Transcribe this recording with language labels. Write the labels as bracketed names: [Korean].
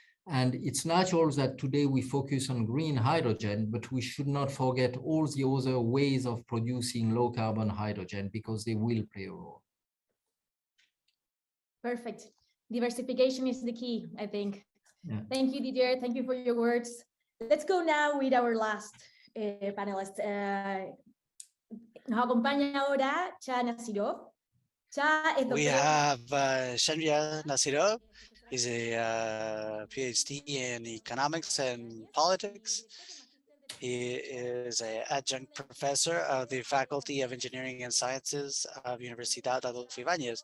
[English] And it's natural that today we focus on green hydrogen, but we should not forget all the other ways of producing low carbon hydrogen because they will play a role. Perfect. Diversification is the key, I think. Yeah. Thank you, Didier. Thank you for your words. Let's go now with our last panelist. [Spanish] Nos acompaña ahora Nasirov. [English] We have Shahriyar Nasirov. He's a PhD in economics and politics. He is an adjunct professor of the Faculty of Engineering and Sciences of Universidad Adolfo Ibáñez.